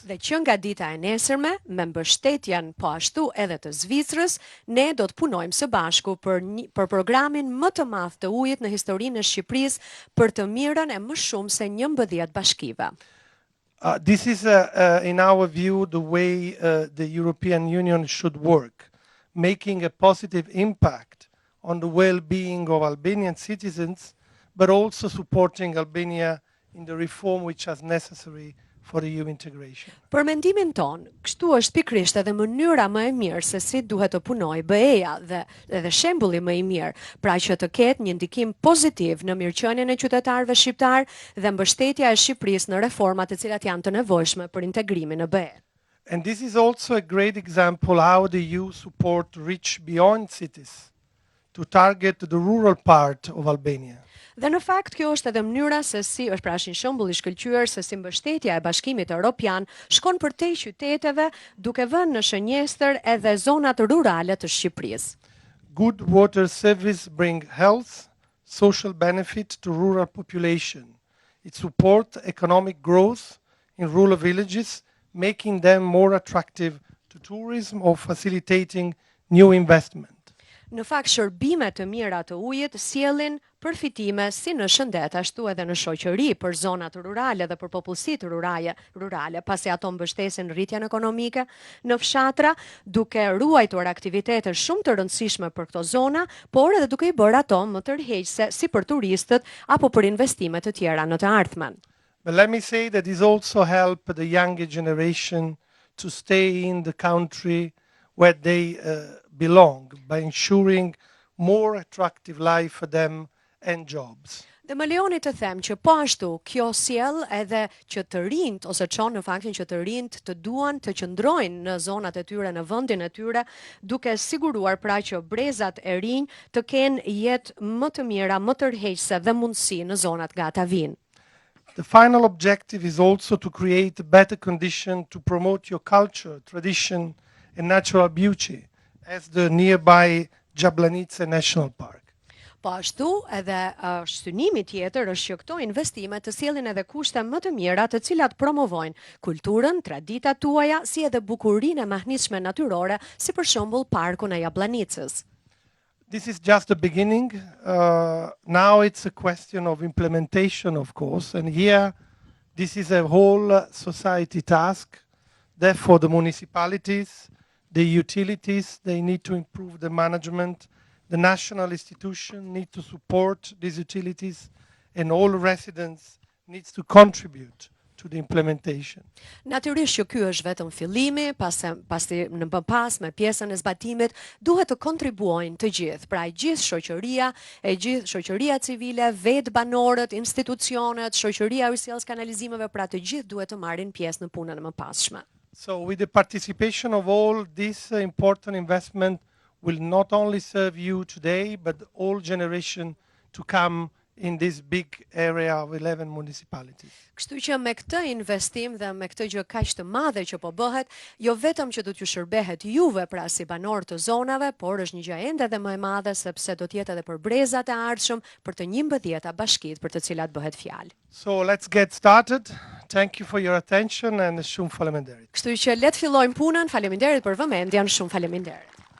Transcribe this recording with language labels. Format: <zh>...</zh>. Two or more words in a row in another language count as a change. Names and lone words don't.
<sq>Dhe që nga dita e nesërme, me mbështetjen po ashtu edhe të Zvicrës, ne do të punojmë së bashku për programin më të madh të ujit në historinë e Shqipërisë për të mirën e më shumë se 11 bashkive.</sq> <en>This is, in our view, the way the European Union should work, making a positive impact on the well-being of Albanian citizens, but also supporting Albania in the reform which is necessary for EU integration.</en> <sq>Për mendimin ton, kështu është pikrisht edhe mënyra më e mirë se si duhet të punojë BE-ja dhe edhe shembulli më i mirë, pra që të ketë një ndikim pozitiv në mirëqenien e qytetarëve shqiptar dhe mbështetja e Shqipërisë në reformat të cilat janë të nevojshme për integrimin në BE.</sq> <en>And this is also a great example how the EU support reach beyond cities to target the rural part of Albania.</en> <sq>Dhe në fakt kjo është edhe mënyra se si është pra një shembull i shkëlqyer se si mbështetja e Bashkimit Evropian shkon përtej qyteteve, duke vënë në shënjestër edhe zonat rurale të Shqipërisë.</sq> <en>Good water service bring health, social benefit to rural population. It supports economic growth in rural villages, making them more attractive to tourism or facilitating new investment.</en> <sq>Në fakt, shërbimet të mira të ujit sjellin përfitime si në shëndet, ashtu edhe në shoqëri për zonat rurale dhe për popullsitë rurale, pasi ato mbështesin rritjen ekonomike në fshatra, duke ruajtur aktivitete shumë të rëndësishme për këto zona, por edhe duke i bërë ato më tërheqëse si për turistët apo për investime të tjera në të ardhmen.</sq> <en>But let me say that this also helps the younger generation to stay in the country where they belong by ensuring more attractive life for them and jobs.</en> <sq>Dhe më lejoni të them që po ashtu kjo sjell edhe që të rinjt ose çon në faktin që të rinjt të duan të qëndrojnë në zonat e tyre, në vendin e tyre, duke siguruar pra që brezat e rinj të kenë jetë më të mira, më tërheqëse dhe mundësi në zonat gata vinë.</sq> <en>The final objective is also to create a better condition to promote your culture, tradition and natural beauty as the nearby Jablanice National Park.</en> <sq>Po ashtu edhe synimi tjetër është që këto investime të sjellin edhe kushte më të mira të cilat promovojnë kulturën, traditat tuaja, si edhe bukurinë e mahnitshme natyrore, si për shembull parkun e Jablanicës.</sq> <en>This is just the beginning. Now it's a question of implementation, of course, and here this is a whole society task. Therefore, the municipalities, the utilities, they need to improve the management. The national institution need to support these utilities, and all residents needs to contribute to the implementation.</en> <sq>Natyrisht që ky është vetëm fillimi, pasi në pas me pjesën e zbatimit duhet të kontribuojnë të gjithë, pra gjithë shoqëria civile, vetë banorët, institucionet, shoqëria e sjelljes kanalizimeve, pra të gjithë duhet të marrin pjesë në punën e mëpasshme.</sq> <en>So with the participation of all, this important investment will not only serve you today, but all generation to come in this big area of 11 municipalities.</en> <sq>Kështu që me këtë investim dhe me këtë gjë kaq të madhe që po bëhet, jo vetëm që do t'ju shërbehet juve pra si banor të zonave, por është një gjë ende edhe më e madhe sepse do të jetë edhe për brezat e ardhshëm, për të 11 bashkitë për të cilat bëhet fjalë.</sq> <en>So let's get started. Thank you for your attention and</en> <sq>shumë faleminderit. Kështu që le të fillojmë punën. Faleminderit për vëmendjen, shumë faleminderit.</sq>